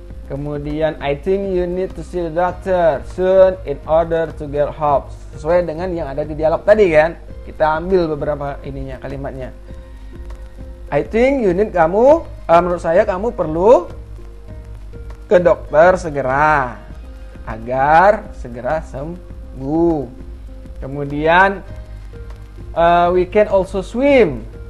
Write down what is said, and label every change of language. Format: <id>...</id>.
<id>Kemudian</id> <en>I think you need to see the doctor soon in order to get help.</en> <id>Sesuai dengan yang ada di dialog tadi kan. Kita ambil beberapa kalimatnya.</id> <en>I think you need</en> <id>menurut saya kamu perlu ke dokter segera agar segera sembuh. Kemudian</id> <en>we can also swim.</en>